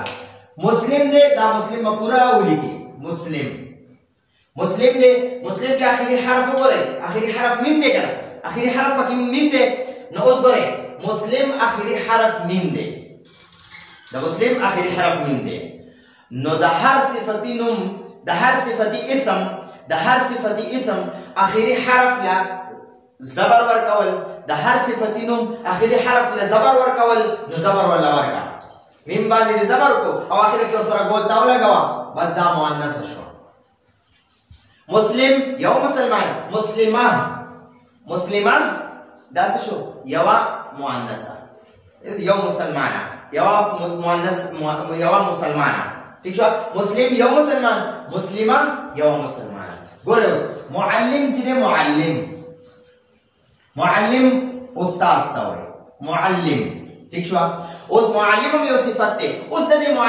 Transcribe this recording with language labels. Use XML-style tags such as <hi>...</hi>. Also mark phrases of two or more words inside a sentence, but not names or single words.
<ps>مسلم دی دا مسلم به پوره ولیکي مسلم دی مسلم کې آخري حرف وګورئ آخري حرف میم دی که نه آخري حرف پکې میم دی نو اوس ګورئ مسلم آخري حرف میم دی د مسلم آخري حرف میم دی نو د هر صفتی نوم د هر صفتی اسم د هر صفتی اسم اخیری حرف له زبر ورکول د هر صفتی نوم اخیری حرف له زبر ورکول نو زبر ولا ورکا میم باندې زبر کو او اخر کې سره ګول تاو لګوا بس دا مؤنث شو مسلم یو مسلمان مسلمه دا څه شو یو مؤنثه یو مسلمانه یو مؤنث یو مسلمانه ٹھیک شو مسلم یو مسلمان مسلمه یو مسلمانه ګوره اوس معلم چې معلم استاد ته وایي معلم ٹھیک شو اوس معلم هم یو صفت دی اوس د</ps>